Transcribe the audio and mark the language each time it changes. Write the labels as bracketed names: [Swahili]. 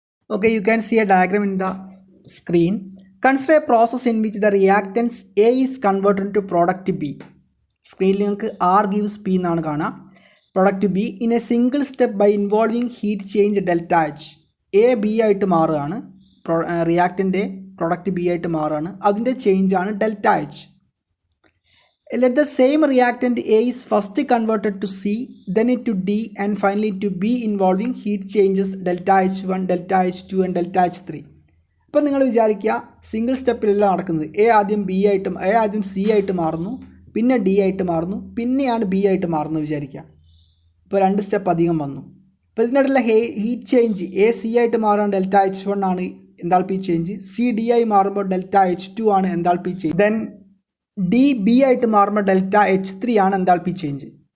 [English] Okay, you can see a diagram in the screen. Consider a process in which the reactants A is converted to product B. [Malayalam] സ്ക്രീനിൽ നിങ്ങൾക്ക് [English] R gives P [Malayalam] എന്നാണ് കാണാം. [English] Product B in a single step by involving heat change delta H. [Malayalam] A B ആയിട്ട് മാറുകയാണ്, റിയാക്റ്റൻ്റെ product B ആയിട്ട് മാറുകയാണ്. അതിൻ്റെ ചേഞ്ചാണ് delta H. [English] Let the same reactant A is first converted to C, then it to D, and finally to B involving heat changes delta H1, delta H2 and delta H3. [Malayalam] ഇപ്പോൾ നിങ്ങൾ വിചാരിക്കുക single സ്റ്റെപ്പിലല്ല നടക്കുന്നത്. A ആദ്യം C ആയിട്ട് മാറുന്നു, പിന്നെ D ആയിട്ട് മാറുന്നു, പിന്നെയാണ് ബി ആയിട്ട് മാറുന്നു വിചാരിക്കുക. ഇപ്പോൾ 2 സ്റ്റെപ്പ് അധികം വന്നു. അപ്പോൾ ഇതിനിടയിലുള്ള ഹീറ്റ് ചേഞ്ച് എ സി ആയിട്ട് മാറുമ്പോൾ ഡെൽറ്റ H1 ആണ് എൻതാൽപ്പി ചേഞ്ച്, സി ഡി ആയി മാറുമ്പോൾ ഡെൽറ്റ H2 ആണ് enthalpy change, then D B ആയിട്ട് മാറുമ്പോൾ ഡെൽറ്റ H3 ആണ് എൻതാൽപ്പി ചേഞ്ച്.